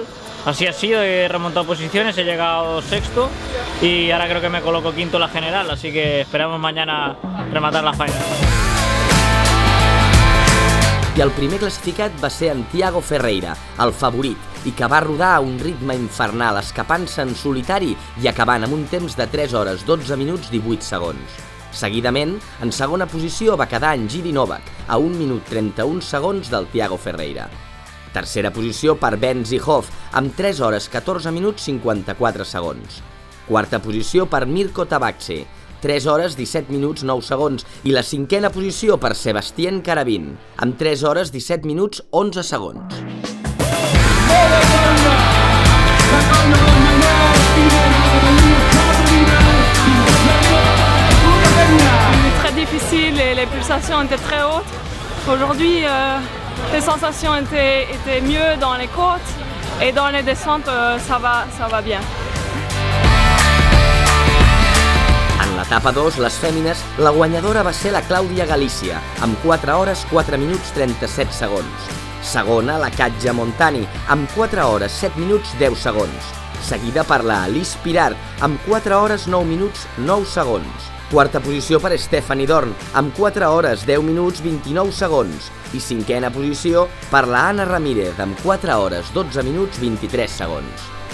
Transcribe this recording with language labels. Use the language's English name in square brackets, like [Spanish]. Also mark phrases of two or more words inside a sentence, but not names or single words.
[Spanish] Así ha sido, he remontado posiciones, he llegado sexto y ahora creo que me coloco quinto en la general, así que esperamos mañana rematar la final. [Catalan] i el primer classificat va ser en Thiago Ferreira, el favorit, i que va rodar a un ritme infernal, escapant-se en solitari i acabant amb un temps de 3 hores, 12 minuts, 18 segons. Seguidament, en segona posició va quedar en Jiří Novák, a 1 minut 31 segons del Thiago Ferreira. Tercera posició per Ben Zihov, amb 3 hores, 14 minuts, 54 segons. Quarta posició per Mirko Tabakce, 3 hores, 17 minuts, 9 segons, i la cinquena posició per Sebastien Karabin, amb 3 hores, 17 minuts, 11 segons. [French] Très difficile et les pulsations étaient très hautes. Aujourd'hui, les sensations étaient mieux dans les côtes et dans les descentes, ça va bien. [Catalan] En l'etapa 2, les fèmines, la guanyadora va ser la Clàudia Galícia, amb 4 hores, 4 minuts, 37 segons. Segona, la Katja Montani, amb 4 hores, 7 minuts, 10 segons. Seguida per la Alice Pirard, amb 4 hores, 9 minuts, 9 segons. Quarta posició per Stephanie Dorn, amb 4 hores, 10 minuts, 29 segons. I cinquena posició per la Anna Ramírez, amb 4 hores, 12 minuts, 23 segons.